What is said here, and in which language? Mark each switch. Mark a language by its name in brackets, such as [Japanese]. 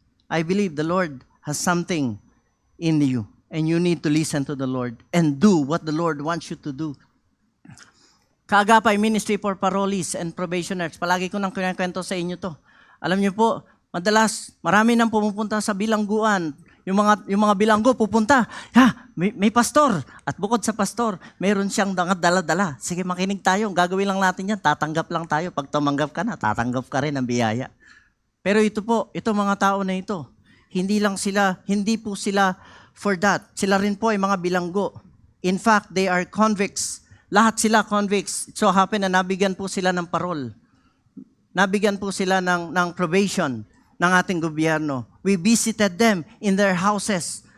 [English] I believe the Lord has something in you. And you need to listen to the Lord and do what the Lord wants you to do. Kaagapay Ministry for Parolees and Probationers. [Filipino] Palagi ko nang kinakwento sa inyo to. Alam niyo po, madalas, marami nang pumupunta sa bilangguan. Yung mga bilanggo pupunta, may pastor. At bukod sa pastor, mayroon siyang dala-dala. Sige, makinig tayo. Gagawin lang natin yan. Tatanggap lang tayo. Pag tumanggap ka na, tatanggap ka rin ng biyaya. Pero ito po, ito mga tao na ito, hindi po sila for that. Sila rin po ay mga bilanggo. [English] In fact, they are convicts. [Filipino] Lahat sila convicts. [English] It so happen [Filipino] na nabigyan po sila ng parol. Nabigyan po sila ng probation ng ating gobyerno. [English] We visited them in their houses.